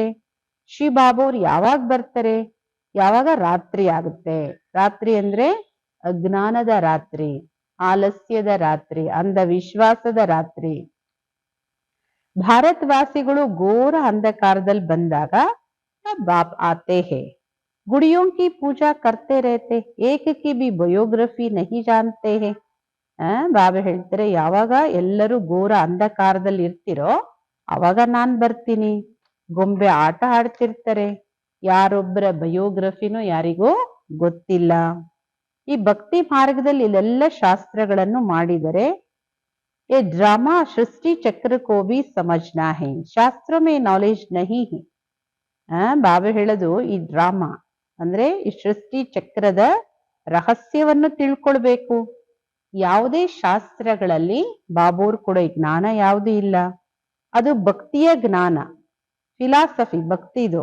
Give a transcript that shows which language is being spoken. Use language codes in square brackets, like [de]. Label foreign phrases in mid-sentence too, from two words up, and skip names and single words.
[kn] ಶಿವ ಬಾಬೋರ್ ಯಾವಾಗ ಬರ್ತಾರೆ? ಯಾವಾಗ ರಾತ್ರಿ ಆಗುತ್ತೆ. ರಾತ್ರಿ ಅಂದ್ರೆ ಅಜ್ಞಾನದ ರಾತ್ರಿ, ಆಲಸ್ಯದ ರಾತ್ರಿ, ಅಂಧವಿಶ್ವಾಸದ ರಾತ್ರಿ. ಭಾರತವಾಸಿಗಳು ಘೋರ ಅಂಧಕಾರದಲ್ಲಿ ಬಂದಾಗ [hi] बाप आते हैं. गुड़ियों की पूजा करते रहते, एक की भी ಬಯೋಗ್ರಫಿ नहीं जानते हैं. [kn] ಬಾಬಾ ಹೇಳ್ತಾರೆ ಯಾವಾಗ ಎಲ್ಲರೂ ಘೋರ ಅಂಧಕಾರದಲ್ಲಿ ಇರ್ತಿರೋ ಅವಾಗ ನಾನ್ ಬರ್ತೀನಿ. ಗೊಂಬೆ ಆಟ ಆಡ್ತಿರ್ತಾರೆ, ಯಾರೊಬ್ಬರ ಬಯೋಗ್ರಫಿನೂ ಯಾರಿಗೂ ಗೊತ್ತಿಲ್ಲ. ಈ ಭಕ್ತಿ ಮಾರ್ಗದಲ್ಲಿ ಇಲ್ಲೆಲ್ಲ ಶಾಸ್ತ್ರಗಳನ್ನು ಮಾಡಿದರೆ [hi] ये ड्रामा सृष्टि चक्र को भी समझना है. शास्त्रों में नॉलेज नहीं है. [kn] ಬಾಬಾ ಹೇಳೋದು ಈ ಡ್ರಾಮಾ ಅಂದ್ರೆ ಈ ಸೃಷ್ಟಿ ಚಕ್ರದ ರಹಸ್ಯವನ್ನು ತಿಳ್ಕೊಳ್ಬೇಕು. ಯಾವುದೇ ಶಾಸ್ತ್ರಗಳಲ್ಲಿ ಬಾಬೋರ್ ಕೊಡೋ ಜ್ಞಾನ ಯಾವುದು ಇಲ್ಲ. ಅದು ಭಕ್ತಿಯ ಜ್ಞಾನ, ಫಿಲಾಸಫಿ ಭಕ್ತಿದು.